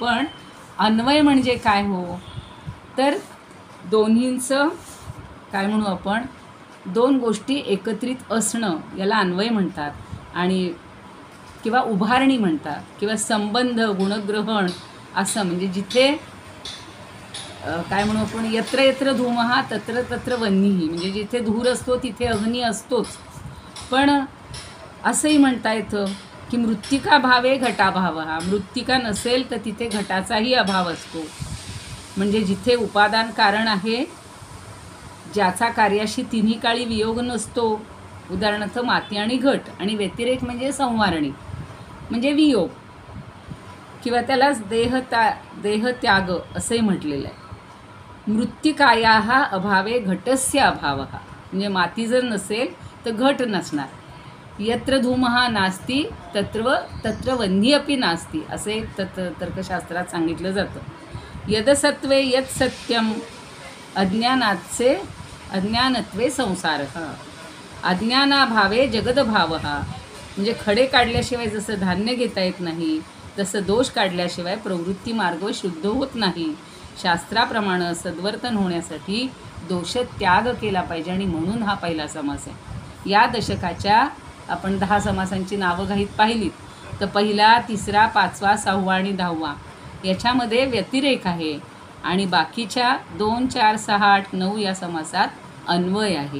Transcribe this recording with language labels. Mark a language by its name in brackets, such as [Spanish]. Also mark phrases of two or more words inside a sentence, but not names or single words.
[Marathi] पण अन्वय म्हणजे काय हो तर दोन्हींचं काय म्हणू आपण, दोन गोष्टी एकत्रित असणं याला अन्वय म्हणतात आणि किंवा उभारणी म्हणतात किंवा संबंध गुणग्रहण असं. म्हणजे जिथे काय म्हणू आपण, [Sanskrit] यत्र यत्र धूमः तत्र तत्र वह्निः [Marathi] म्हणजे जिथे धूर असतो तिथे अग्नी असतोच. पण असंही म्हणता येतं की [Sanskrit] मृत्तिका भावे घटाभाव, [Marathi] हा मृत्तिका नसेल तर तिथे घटाचाही अभाव असतो. म्हणजे जिथे उपादान कारण आहे ज्याचा कार्याशी तिन्ही काळी वियोग नसतो, उदाहरणार्थ माती आणि घट. आणि व्यतिरेक म्हणजे संवारणी म्हणजे वियोग किंवा त्यालाच देहत्याग असंही म्हटलेलं आहे. [Sanskrit] मृत्तिकायाः अभावे घटस्य अभावः [Marathi] म्हणजे माती जर नसेल तर घट नसणार. [Sanskrit] यत्र धूमः नास्ति तत्र वह्नी अपि नास्ति [Marathi] असे तर्कशास्त्रात सांगितलं जातं. [Sanskrit] यदसत्वे यत् सत्यम अज्ञानत्वे संसारः अज्ञानाभावे जगदभावः [Marathi] म्हणजे खडे काढल्याशिवाय जसं धान्य घेता येत नाही तसं दोष काढल्याशिवाय प्रवृत्ती मार्ग शुद्ध होत नाही. शास्त्राप्रमाणे सद्वर्तन होण्यासाठी दोष त्याग केला पाहिजे आणि म्हणून हा पहिला समास आहे. या दशकाच्या आपण 10 समासांची नावं घाईत पाहिलीत तर पहिला, तिसरा, 5वा, 6वा आणि 10वा याच्यामध्ये व्यतिरेक आहे आणि बाकीच्या 2, 4, 6, 8, 9 या समासात अन्वय आहे.